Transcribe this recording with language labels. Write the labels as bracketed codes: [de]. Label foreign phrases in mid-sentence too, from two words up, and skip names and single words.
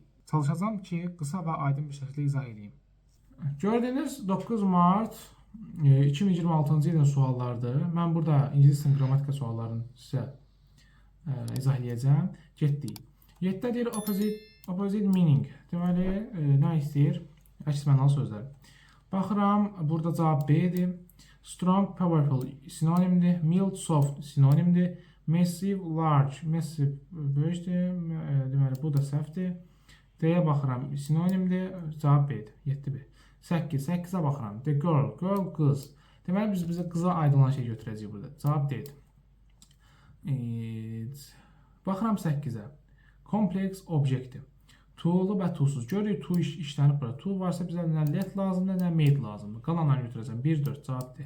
[az] Çalışacağım ki, qısa və aydın bir şəkildə izah edeyim. Gördüyünüz 9 Mart 2026-cı ilin suallarıdır. Mən burada ingilis dilinin qrammatika suallarını sizə izah edəcəm. Getdik. 7-də deyir [en] opposite meaning. [az] Deməli, nə istəyir? Əks mənalı sözlər. Baxıram, burada cavab B-dir. [en] Strong, powerful [az] sinonimdir. [en] Mild, soft [az] sinonimdir. [en] Massive, large. [az] Massive böyükdür. Deməli, bu da səhvdir. D-yə baxıram, sinonimdir. Cavab B-dir. 7B. 8. 8-ə baxıram. [en] The girl. Girl, [az] qız. Deməli, biz bizə qıza aid olan şey götürəcəyik burada. Cavab D-dir. Baxıram 8-ə. Complex, objektiv. To'lu və to'suz. Görürük, to işlənib bura. To varsa bizə nə let lazımdır, nə made lazımdır. Qalanları götürəcəm. 1, 4 cavab D.